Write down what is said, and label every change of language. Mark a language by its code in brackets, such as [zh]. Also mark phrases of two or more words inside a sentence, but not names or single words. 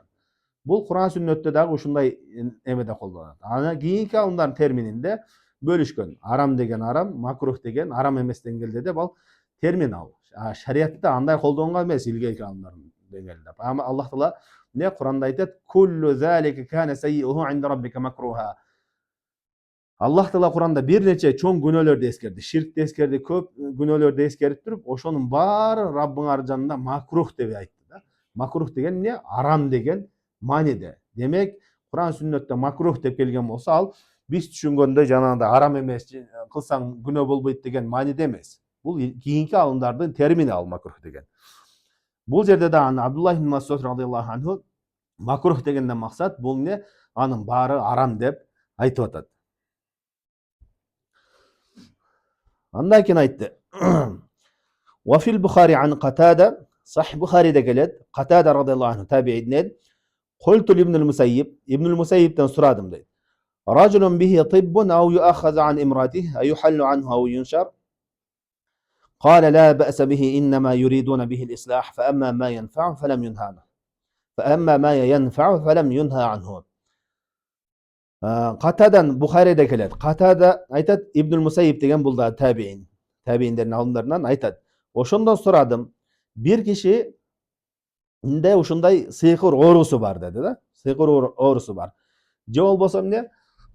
[ky] Бул Кур'ан сүннөттө дагы ушундай эмеде колдонулат. Ана кийинки алымдардын термининде бөлүшкөн. Арам деген арам, макрух деген арам эместен келди деп ал термин ал. Шариятта андай колдонгон эмес илгерки алымдардын деңгээлинде. Ама Аллах Таала не Кур'анда айтат: [ar] "كل ذلك كان سيئه عند ربك مكروها." [ky] Аллах Таала Кур'анда бир нече чоң күнөөлөрдү эскерди, ширкти эскерди, көп күнөөлөрдү эскерип туруп, ошонун баары Раббыңар жанында макрух деп айтты да. Макрух деген эмне? Арам деген мааниде. Демек, Кур'ан сүннөттө макрух деп келген болсо, ал биз түшүнгөндөй жанагындай арам эмес, кылсаң күнөө болбойт деген мааниде эмес. Бул кийинки алымдардын термини ал макрух деген. Бул жерде да Абдуллах ибн Мас'уд [ar] رضي الله عنه [ky] макрух дегенден максат бул эмне? Анын баары арам деп айтып атат. Андан кийин айтты. [ar] وفي البخاري عن قتادة, [ky] Сахih Бухариде келет. Катада [ar] رضي الله عنه [ky] табиинен: "Культу ибн Мусайибтен сурадым" дейт. [ar] "رجل به طب أو يؤخذ عن امرأته أيحل عنه أو ينشر?" قال لا بأس به إنما يريدون به الإصلاح فأما ما ينفع فلم ينهى عنه. [ky] Катадан Бухариде келет. Катада айтат, Ибн Мусайиб деген бул да табииндердин алымдарынан айтат. Ошондон сурадым, бир киши инде ушундай сыйкыр оорусу бар деди да. Сыйкыр оорусу бар. Же болбосо эмне?